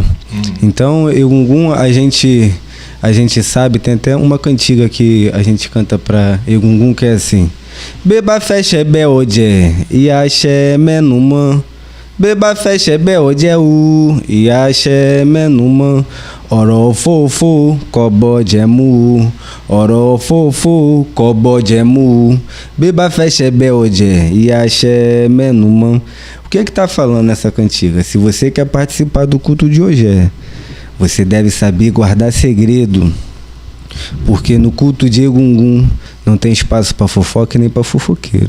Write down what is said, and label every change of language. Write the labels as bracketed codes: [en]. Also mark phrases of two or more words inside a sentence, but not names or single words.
[pt] Então, Egungun, a gente sabe, tem até uma cantiga que a gente canta para Egungun que é assim: [yo] Beba feche be oje, e axé menuma. Beba feche be oje u, e axé menuma. Ọ̀rọ̀ fòfò kọ́bọ̀ jẹ̀mú, ọ̀rọ̀ fòfò kọ́bọ̀ jẹ̀mú. Beba feche be oje, e axé menuma. [pt] O que tá falando nessa cantiga? Se você quer participar do culto de Ogé, você deve saber guardar segredo, porque no culto de Egungun não tem espaço para fofoca e nem para fofoqueira.